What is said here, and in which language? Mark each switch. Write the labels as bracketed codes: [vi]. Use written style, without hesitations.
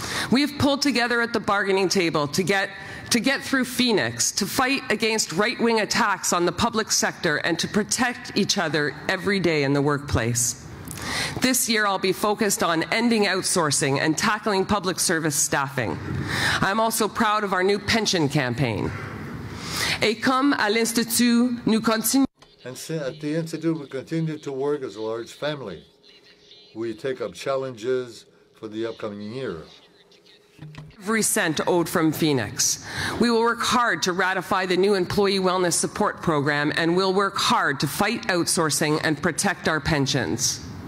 [en] We have pulled together at the bargaining table to get through Phoenix, to fight against right-wing attacks on the public sector, and to protect each other every day in the workplace. This year, I'll be focused on ending outsourcing and tackling public service staffing. I'm also proud of our new pension campaign. [fr] Et comme à l'Institut, nous continuons. [en] And at the Institute, we continue to work as a large family. We take up challenges for the upcoming year. Every cent owed from Phoenix. We will work hard to ratify the new Employee Wellness Support Program, and we'll work hard to fight outsourcing and protect our pensions.